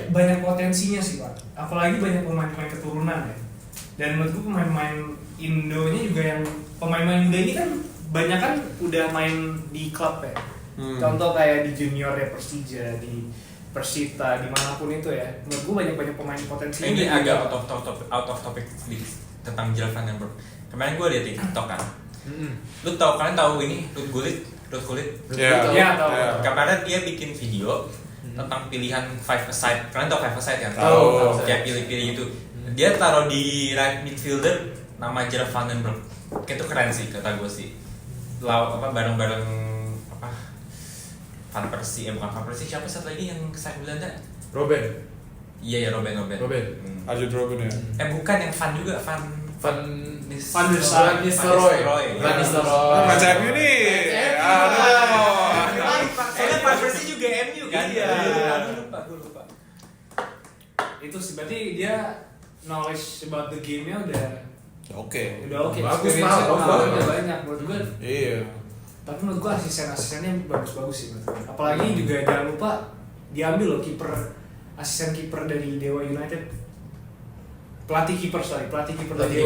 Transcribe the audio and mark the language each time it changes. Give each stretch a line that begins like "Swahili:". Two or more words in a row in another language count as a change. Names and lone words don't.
Indonesian: Banyak potensinya sih, Pak. Apalagi banyak pemain-pemain keturunan ya. Dan menurut gue pemain-pemain Indonya juga yang pemain-pemain muda ini kan banyak kan udah main di klub ya. Contoh kayak di junior ya Persija, di Persita, dimanapun itu ya. Menurut gue banyak pemain potensi. Ini agak
English: out of topic
Indonesian: sedikit tentang Gerald Van den Berg. Kemarin gue liat di TikTok kan. Kalian tahu ini Ruud Gullit? Iya, tahu. Kemarin dia bikin video tentang pilihan 5 aside. Kalian tahu 5 aside kan? Tahu. Kayak pilih-pilih gitu. Dia taruh di
English: right midfielder
Indonesian: nama Gerald Van den Berg. Kayak itu keren sih kata gue sih. Bareng-bareng Van Persie, bukan Van Persie, siapa satu lagi yang kesayang Belanda? Robben. Iya, Robben. Arjen Robben ya. Bukan yang Van juga, Van Nistelrooy. Macam MU nih. Soalnya Van Persie juga MU kan? Iya. Gue lupa. Itu sih berarti dia
English: knowledge about the game-
Indonesian: nya udah Oke. oke. Bagus, Experience-nya bagus. udah banyak menurut gue. Iya. Tapi menurut gue asisten-asistennya bagus-bagus sih menurut gue. Apalagi juga jangan lupa diambil loh asisten kiper dari Dewa United. Pelatih kiper dari Dewa